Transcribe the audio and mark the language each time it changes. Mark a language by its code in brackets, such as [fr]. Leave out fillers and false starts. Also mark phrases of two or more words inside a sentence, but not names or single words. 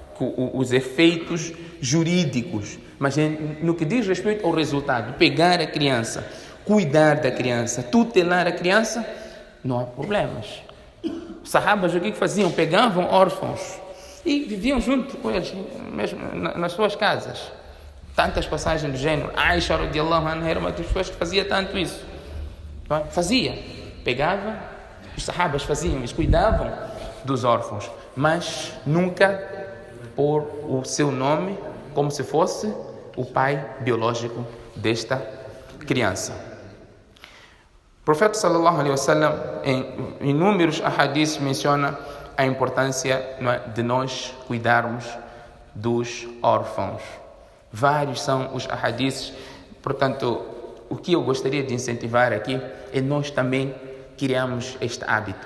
[pt] Os efeitos jurídicos, mas no que diz respeito ao resultado, pegar a criança, cuidar da criança, tutelar a criança, não há problemas. Os sahabas o que faziam? Pegavam órfãos e viviam junto com eles, mesmo nas suas casas. Tantas passagens do gênero. Aisha [ar] رضي الله عنها [pt] era uma das pessoas que fazia tanto isso. Fazia. Pegava, os sahabas faziam, eles cuidavam dos órfãos, mas nunca por o seu nome, como se fosse o pai biológico desta criança. O profeta [ar] صلى الله عليه وسلم [pt] em inúmeros ahadiths menciona a importância de nós cuidarmos dos órfãos. Vários são os ahadiths. Portanto, o que eu gostaria de incentivar aqui é nós também criarmos este hábito.